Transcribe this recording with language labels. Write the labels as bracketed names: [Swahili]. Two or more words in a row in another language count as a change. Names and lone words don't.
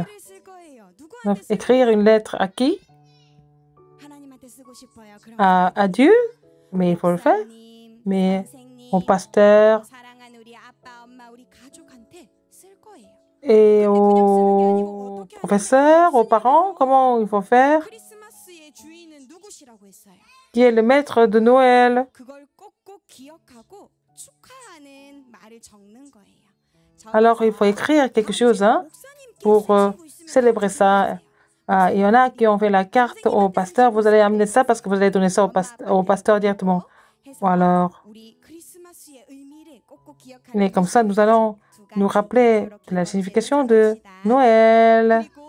[French] Donc, écrire une lettre à qui? À Dieu? Mais il faut le faire. Mais au pasteur et aux professeurs, aux parents, comment il faut faire? [Korean] 크리스마스의 주인은 누구시라고 했어요? [French] Qui est le maître de Noël? [Korean] 그걸 꼭꼭 기억하고 축하하는 말을 적는 거예요. [French] Alors, il faut écrire quelque chose pour célébrer ça. Ah, il y en a qui ont fait la carte au pasteur. Vous allez amener ça parce que vous allez donner ça au pasteur directement. Ou alors, mais comme ça, nous allons nous rappeler de la signification de Noël.